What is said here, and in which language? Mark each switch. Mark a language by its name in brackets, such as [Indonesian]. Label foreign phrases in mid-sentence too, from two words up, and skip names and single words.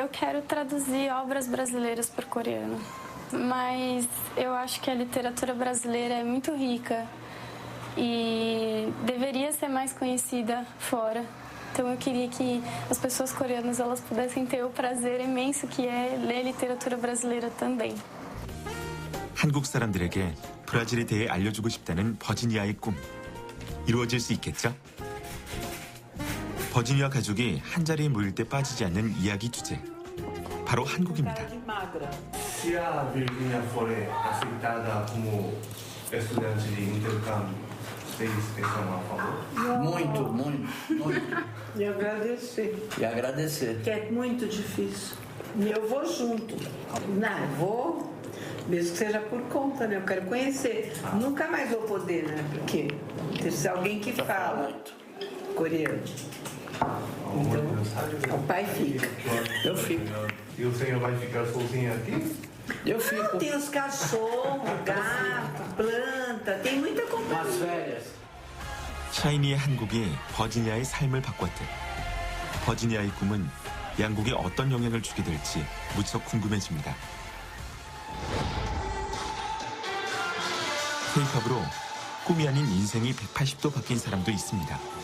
[Portuguese] Eu quero traduzir obras brasileiras por coreano, mas eu acho que a literatura brasileira é muito rica e deveria ser mais conhecida fora. Então eu queria que as pessoas coreanas elas pudessem ter o prazer imenso que é ler literatura brasileira também. [Korean] 한국 사람들에게 브라질에 대해 알려주고 싶다는 버지니아의 꿈. 이루어질 수 있겠죠? 버지니아 가족이 한자리에 모일 때 빠지지 않는 이야기 주제. 바로 한국입니다. [Portuguese] Se a Virgínia for aceitada como estudante de intercâmbio, vocês estão a favor? Muito. E agradecer. Que é muito difícil. E eu vou junto. Não, vou, mesmo que seja por conta, né? Eu quero conhecer. Nunca mais vou poder, né? Porque tem que ser alguém que fala coreano. O pai fica. Eu fico. E o senhor vai ficar sozinho aqui? Eu fico. Tem os cachorros, gato, planta, tem muita companhia. Nas férias. [Korean] 샤이니의 한국이 버지니아의 삶을 바꿨듯 버지니아의 꿈은 양국에 어떤 영향을 주게 될지 무척 궁금해집니다. K-팝으로 꿈이 아닌 인생이 180도 바뀐 사람도 있습니다.